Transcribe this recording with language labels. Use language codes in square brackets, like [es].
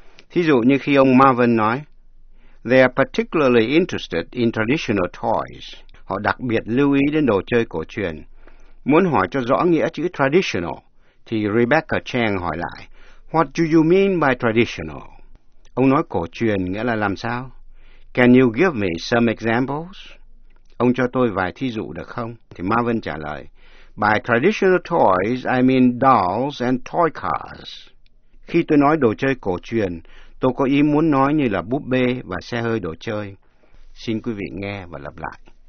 [vi] Thí dụ như khi ông Marvin nói [en] they are particularly interested in traditional toys, [vi] họ đặc biệt lưu ý đến đồ chơi cổ truyền. Muốn hỏi cho rõ nghĩa chữ traditional thì Rebecca Chang hỏi lại [en] what do you mean by traditional. [vi] Ông nói cổ truyền nghĩa là làm sao? [en] Can you give me some examples? [vi] Ông cho tôi vài thí dụ được không? Thì Marvin trả lời, [en] by traditional toys, I mean dolls and toy cars. [vi] Khi tôi nói đồ chơi cổ truyền, tôi có ý muốn nói như là búp bê và xe hơi đồ chơi. Xin quý vị nghe và lặp lại.